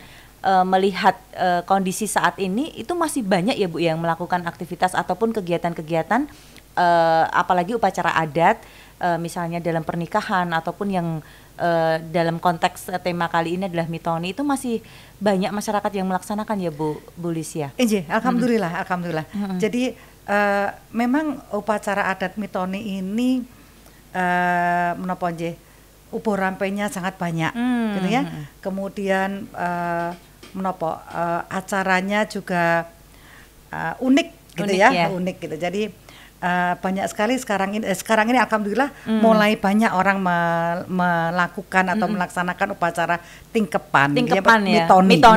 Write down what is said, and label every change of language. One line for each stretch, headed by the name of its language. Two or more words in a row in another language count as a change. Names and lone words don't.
Indonesian: Melihat kondisi saat ini itu masih banyak ya Bu yang melakukan aktivitas ataupun kegiatan-kegiatan apalagi upacara adat misalnya dalam pernikahan ataupun yang dalam konteks tema kali ini adalah mitoni, itu masih banyak masyarakat yang melaksanakan ya Bu Lisya? Iya, alhamdulillah, alhamdulillah. Jadi memang upacara adat mitoni ini
Javanese: menapa nggih, ubo rampenya
Indonesian: sangat banyak, gitu ya. Kemudian menapa acaranya juga unik, gitu unik, ya, unik gitu. Jadi banyak sekali sekarang ini alhamdulillah mulai banyak orang melakukan atau melaksanakan upacara tingkepan ya, mitoni